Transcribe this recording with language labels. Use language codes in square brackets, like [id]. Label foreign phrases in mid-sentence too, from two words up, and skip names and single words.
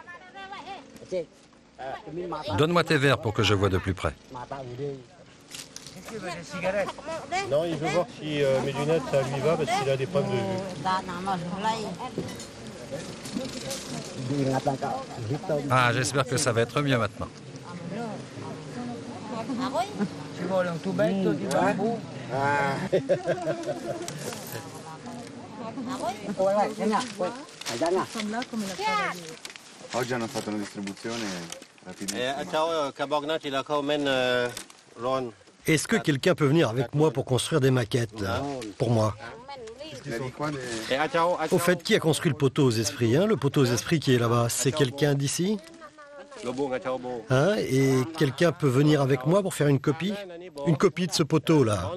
[fr] Donne-moi tes verres pour que je voie de plus près. Non, il veut voir si mes lunettes, ça lui va, parce qu'il a des problèmes de vue. Ah, j'espère que ça va être mieux maintenant. [it] Oggi hanno fatto una distribuzione rapidissima. [fr] Est-ce que quelqu'un peut venir avec moi pour construire des maquettes, là, pour moi? Au fait, qui a construit le poteau aux esprits, hein? Le poteau aux esprits qui est là-bas, c'est quelqu'un d'ici? Hein? Et quelqu'un peut venir avec moi pour faire une copie? Une copie de ce poteau-là.